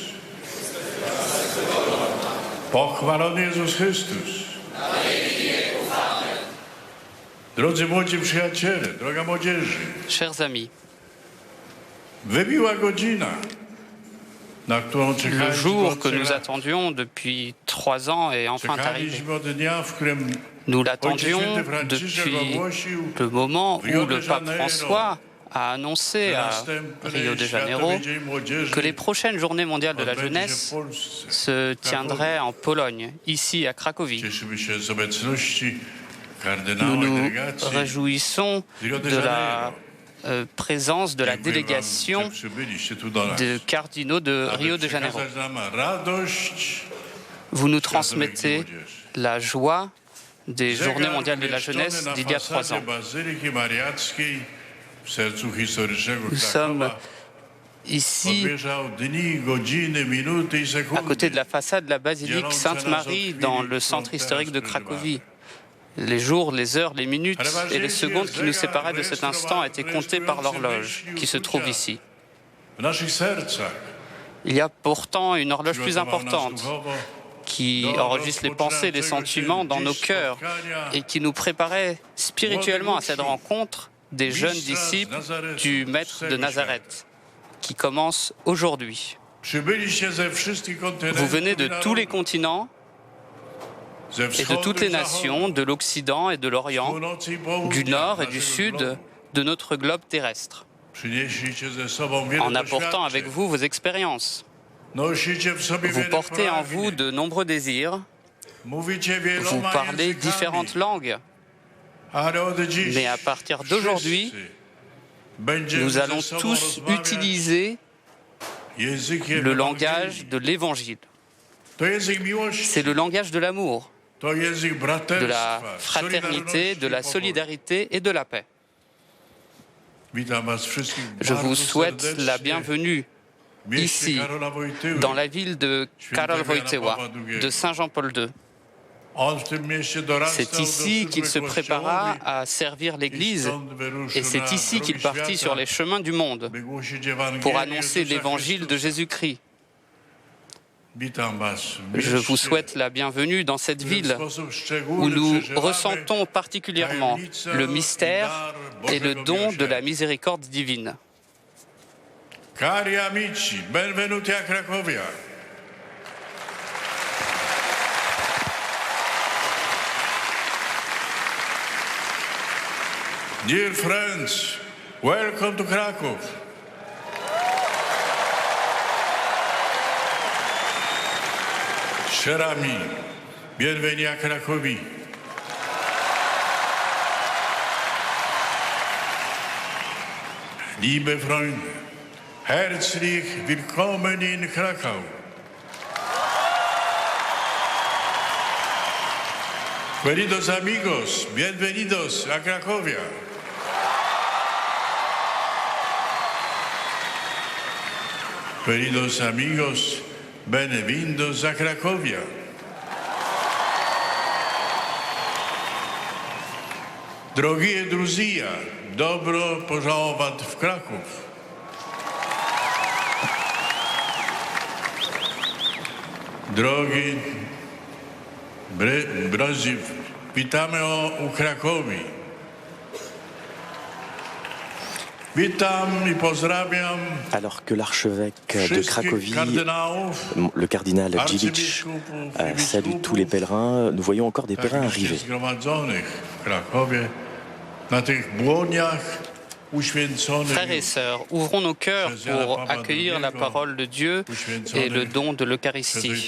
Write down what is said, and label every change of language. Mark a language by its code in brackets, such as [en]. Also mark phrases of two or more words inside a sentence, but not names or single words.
[pl] Pochwalony Jezus Chrystus. Drodzy młodzi przyjaciele, droga młodzieży. [fr] Chers amis, [pl] Wybiła godzina, na którą [fr] le [pl] czekaliśmy [fr] jour [pl] od [fr] que 3 nous [pl] lat. [fr] attendions depuis 3 ans est enfin arrivé. [pl] Czekaliśmy od dnia, w którym [fr] Nous [pl] Ojciec [fr] l'attendions [pl] Święty Franciszek [fr] depuis [pl] ogłosił [fr] le moment où Rio de le pape Janeiro François a annoncé à Rio de Janeiro que les prochaines journées mondiales de la jeunesse se tiendraient en Pologne, ici à Cracovie. [pl] Cieszymy się z obecności [fr] Nous [pl] kardynała i [fr] nous [pl] delegacji [fr] réjouissons Rio de de la Janeiro. présence de la [pl] Dziękuję wam, [fr] délégation [pl] że przybyliście tu do nas, [fr] de cardinaux de [pl] aby [fr] Rio de Janeiro. [pl] przekazać nam radość [fr] Vous nous [pl] Światowej [fr] transmettez [pl] Młodzieży. [fr] la joie des [pl] Zegar [fr] Journées mondiales de la [pl] umieszczony [fr] jeunesse [pl] na [fr] d'il y a 3 [pl] fasadzie [fr] ans. [pl] Bazyliki Mariackiej w sercu historycznego [fr] Nous sommes [pl] Krakowa [fr] ici, [pl] odmierzał dni, godziny, minuty i [fr] à [pl] sekundy. [fr] côté de la façade de la basilique Sainte-Marie, dans le centre historique de Cracovie. Les jours, les heures, les minutes et les secondes qui nous séparaient de cet instant étaient comptés par l'horloge qui se trouve ici. [pl] W naszych sercach [fr] Il y a pourtant une horloge plus [pl] przygotował nas [fr] importante [pl] duchowo [fr] qui enregistre les pensées, les sentiments dans nos cœurs et qui nous préparait spirituellement à cette rencontre des jeunes disciples du Maître de Nazareth qui commence aujourd'hui. [pl] Przybyliście ze wszystkich kontynentów [fr] Vous venez de [pl] i [fr] tous les [pl] narodów, [fr] continents [pl] ze [fr] et de [pl] wschodu [fr] toutes [pl] i [fr] les [pl] zachodu, [fr] nations, de l'Occident et de l'Orient, [pl] północy i [fr] du [pl] południa [fr] Nord et du [pl] naszego [fr] Sud [pl] globu. [fr] de notre globe terrestre, [pl] Przynieśliście ze sobą wiele [fr] en apportant [pl] doświadczeń. [fr] avec vous vos expériences. [pl] Nosicie w sobie [fr] Vous [pl] wiele [fr] portez en [pl] pragnień. [fr] vous de nombreux désirs, [pl] Mówicie [fr] vous [pl] wieloma [fr] parlez [pl] językami, [fr] différentes langues, [pl] ale od dziś [fr] mais à partir d'aujourd'hui, [pl] wszyscy będziemy [fr] nous [pl] ze [fr] allons [pl] sobą [fr] tous [pl] rozmawiać [fr] utiliser [pl] językiem [fr] le [pl] Ewangelii. [fr] langage de l'Évangile. [pl] To język miłości, [fr] C'est le langage de l'amour, [pl] to język [fr] de [pl] braterstwa, [fr] la fraternité, de la [pl] solidarności i [fr] solidarité et de la paix. [pl] pokoju. Witam was wszystkich [fr] Je [pl] bardzo [fr] vous souhaite [pl] serdecznie [fr] la bienvenue ici, dans la ville de Karol Wojtyła, de Saint Jean-Paul II. C'est ici qu'il se prépara à servir l'Église et c'est ici qu'il partit sur les chemins du monde pour annoncer l'évangile de Jésus-Christ. Je vous souhaite la bienvenue dans cette ville où nous ressentons particulièrement le mystère et le don de la miséricorde divine. [it] Cari amici, benvenuti a Cracovia. [en] Dear friends, welcome to Krakow. [fr] Chers amis, bienvenue à Cracovie. [de] Liebe Freunde, herzlich willkommen in Krakau. [es] Queridos amigos, bienvenidos a Cracovia. [pt] Queridos amigos, bem-vindos a Cracovia. [ru] Дорогие друзья, добро пожаловать в Краков. [pl] Drogi drodzy, witamy u Krakowi. [fr] Alors que l'archevêque de Cracovie, le cardinal Djilich, salue tous les pèlerins, nous voyons encore des pèlerins arriver. Frères et sœurs, ouvrons nos cœurs pour accueillir la parole de Dieu et le don de l'Eucharistie.